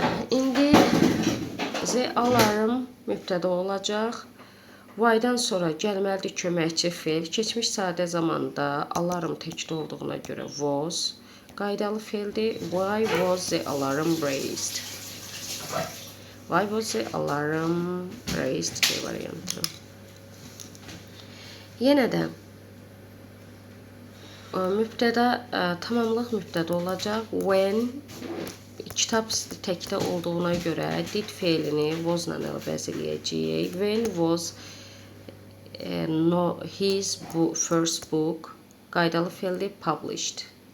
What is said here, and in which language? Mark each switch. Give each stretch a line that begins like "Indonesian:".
Azerbaijani: İndi
English: the alarm
Azerbaijani: mübtəda olacaq. Why-dan sonra gəlməlidir köməkçi fe'l. Keçmiş sadə zamanda alarm təkdə olduğuna görə was qaydalı fe'ldir.
English: Why was the alarm raised? Why was the alarm raised
Azerbaijani: D variantı. Yenə də mübtəda tamamlıq mübtəda olacaq. When kitab təkdə olduğuna görə did fe'lini was-la əvəz eləyəcəyik.
English: When was his first book
Azerbaijani: qaydalı fe'ldir
English: published.